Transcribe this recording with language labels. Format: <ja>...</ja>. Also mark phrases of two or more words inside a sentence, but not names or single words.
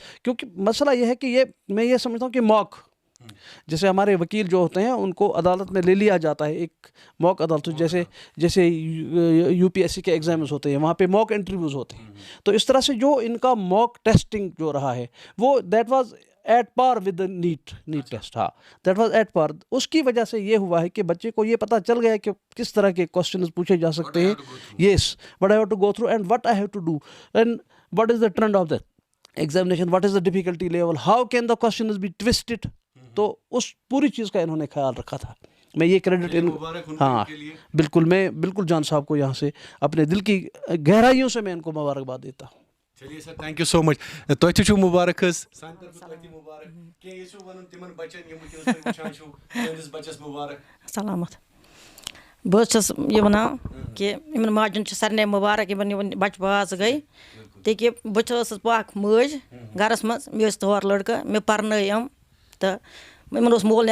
<ur>کیونکہ مسئلہ یہ ہے کہ میں یہ سمجھتا ہوں کہ موک، جیسے ہمارے وکیل جو ہوتے ہیں ان کو عدالت میں لے لیا جاتا ہے، ایک موک عدالت، جیسے UPSC کے ایگزامز ہوتے ہیں، وہاں پہ</ur> <en>mock interviews</en> <ur>ہوتے ہیں. تو اس طرح سے جو ان کا</ur> <en>mock testing</en> <ur>جو رہا ہے وہ</ur> <en>that was at par with NEET test. ہاں that was at par.</en> <ur>اس کی وجہ سے یہ ہوا ہے کہ بچے کو یہ پتہ چل گیا کہ کس طرح کے کوسچنز پوچھے جا سکتے ہیں.</ur> <en>Yes, what I have to go through and what I have to do and what is the trend of that examination, what is the difficulty level, how can the questions be twisted.</en> <ur>تو اس پوری چیز کا انہوں نے خیال رکھا تھا. میں یہ کریڈٹ ہاں بالکل، میں بالکل جان صاحب کو یہاں سے اپنے دل کی گہرائیوں سے میں ان کو مبارکباد دیتا ہوں.</ur> <ks>چلیے سر</ks> <en>thank you so much</en> <ks>تۄہہِ تہِ چھُو مُبارک حظ سانہِ طرفہٕ تۄہہِ تہِ مُبارک کینٛہہ یژھِو وَنُن تِمن بَچن یِم وٕنکیٚنَس تُہۍ وٕچھان چھِو تُہٕنٛدِس بَچَس مُبارک سلامت بہٕ حظ چھَس یہِ وَنان کہِ یِمن ماجٮ۪ن چھِ سارنٕے مُبارک یِمن بَچہٕ باز گٔے تِکہِ بہٕ تہِ ٲسٕس اکھ مٲج گَرَس منٛز مےٚ ٲسۍ 2 لٔڑکہٕ مےٚ پَرنٲے یِم تہٕ یِمن اوس مول</ks>